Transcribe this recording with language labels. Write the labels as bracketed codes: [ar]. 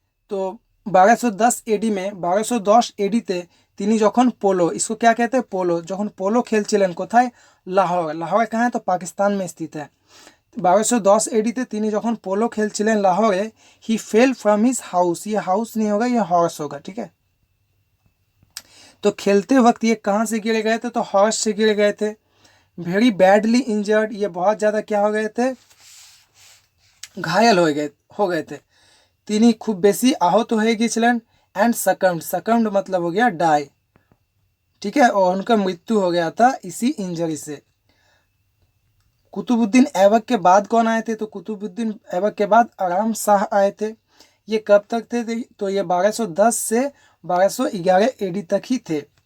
[hi] तो 1210 AD में [bn] 1210 AD তে তিনি যখন পোলো, [hi] इसको क्या कहते हैं पोलो, [bn] যখন পোলো খেলছিলেন কোথায় লাহোর। [hi] লাহোর कहाँ है तो पाकिस्तान में स्थित है। [bn] 1210 AD তে তিনি যখন polo খেলছিলেন [hi] लाहौरे, [en] he fell from his house, [hi] ये हाउस नहीं होगा ये हॉर्स होगा, ठीक है। तो खेलते वक्त ये कहाँ से गिर गए थे तो हॉर्स से गिर गए थे। [en] very badly injured, [hi] ये बहुत ज़्यादा क्या हो गए थे घायल हो गए थे। [bn] তিনি খুব বেশি आहत হয়ে গিয়েছিলেন। [en] and succumbed, [hi] सकम्ड मतलब हो गया डाई, ठीक है, और उनका मृत्यु हो गया था इसी इंजरी से। कुतुबुद्दीन ऐबक के बाद कौन आए थे तो कुतुबुद्दीन ऐबक के बाद आराम शाह आए थे। ये कब तक थे तो ये 1210 से 1211 AD तक ही थे।